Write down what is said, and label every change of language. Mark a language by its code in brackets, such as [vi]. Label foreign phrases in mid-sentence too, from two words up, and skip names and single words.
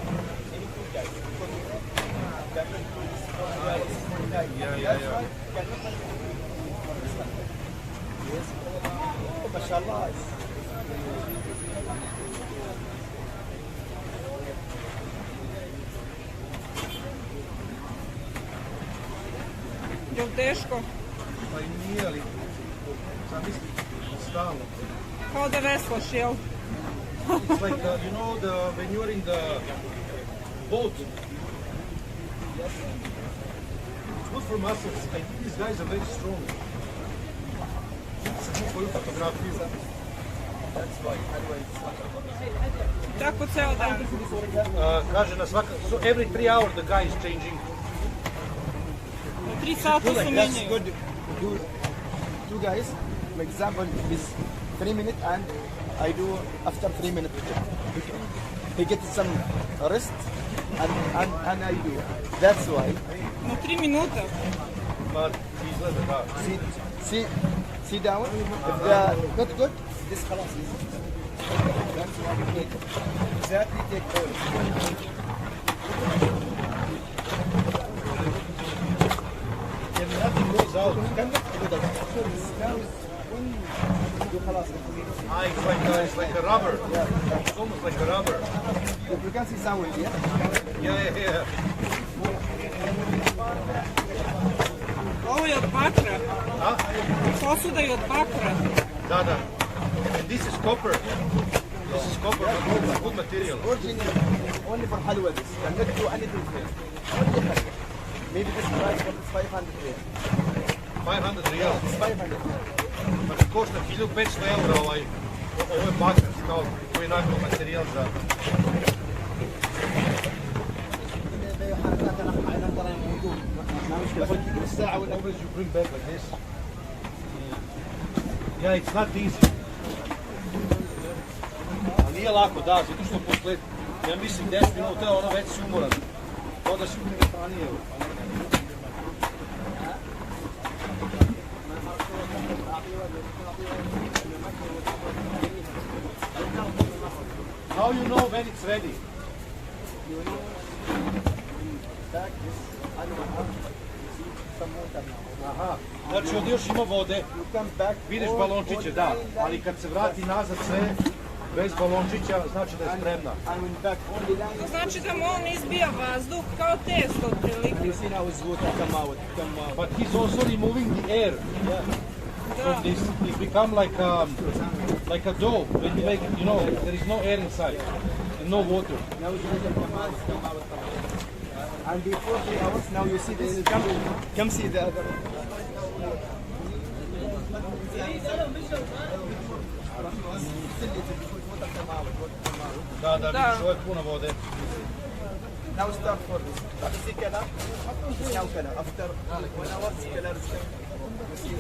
[en] Yeah. [ar] MashaAllah. [sr] Je li teško? Pa i nije, ali sam mislim stalno. Kao da veslaš, jel? [en] It's like, you know, when you're in the boat, it's good for muscles. I think these guys are very strong. It's good for fotografiju. [sr] Tako ceo dan. Kaže na svaka, [en] so every 3 hours the guy is changing. [sr] 3 sata se [en] That's [sr] menjaju. [en] good. Do 2 guys, for example, this 3 minutes and I do after 3 minutes. He gets some rest and I do. That's why. [sr] Na 3 minuta. [en] But [sr] izgleda, da. [en] Sit down. If they are not good, this خلاص. That's why we take exactly take all. And nothing goes out. It's like a rubber. It's almost like a rubber. You can see sound here. Yeah. [sr] Ovo je od bakra. Huh? Posuda je od bakra. Da. [en] And this is copper. This is copper, but it's good material. Original, only for halwa this. Cannot do anything here. Only halwa. Maybe this price for this 500 here. 500 riyal. It's 500. [sr] Znači košta 1500 eura ovo je bakar, kao koji je najbolji materijal za... [en] Always you bring back like this. Yeah, it's not easy. [sr] Ali nije lako, da, zato što posle, ja mislim 10 minuta, ono već si umoran. To da si ranije. [en] How you know when it's ready? [sr] Aha, znači ovdje još ima vode, vidiš balončiće, da, ali kad se vrati nazad sve, bez balončića, znači da je spremna. Znači da mu on izbija vazduh kao testo otprilike. [en] But he's also removing the air from this. It become like a dough when you make it, you know, there is no air inside and no water. And before 3 hours, now you see this. Come see the other. [sr] Da, vidiš, ovo je puno vode. [en] Now start for this. You see color? Now color. After 1 hour, color is coming.